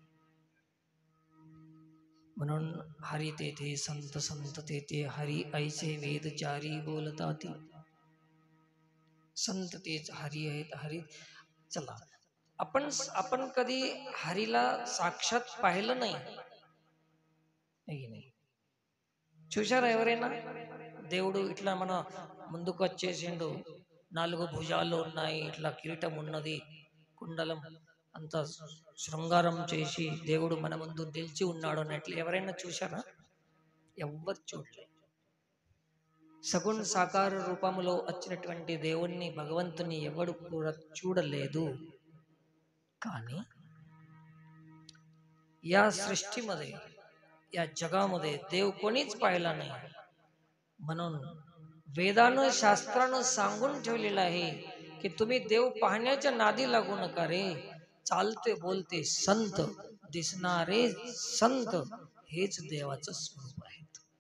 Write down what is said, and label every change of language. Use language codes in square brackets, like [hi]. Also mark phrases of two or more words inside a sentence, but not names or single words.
[mr] म्हणून हरी तेथे संत, संत तेथे हरी, ऐसे वेदचारी बोलताती. संत तेच हरी आहेत. हरी, चला आपण कधी हरीला साक्षात पाहिलं नाही, [te] చూశారా ఎవరైనా? దేవుడు ఇట్లా మన ముందుకు వచ్చేసిండు, 4 భుజాలు ఉన్నాయి, ఇట్లా కిరీటం ఉన్నది, కుండలం అంత శృంగారం చేసి దేవుడు మన ముందు నిలిచి ఉన్నాడు అన్నట్లు ఎవరైనా చూశారా? ఎవ్వరు చూడలేదు. సగుణ సాకార రూపంలో వచ్చినటువంటి దేవుణ్ణి, భగవంతుని ఎవడు కూడా చూడలేదు. [mr] కానీ या सृष्टीमध्ये, या जगामध्ये देव कोणीच पाहिला नाही. म्हणून वेदानं, शास्त्रानं सांगून ठेवलेलं आहे की तुम्ही देव पाहण्याच्या नादी लागू नका रे. चालते बोलते संत, दिसणारे संत हेच देवाचं स्वरूप आहेत.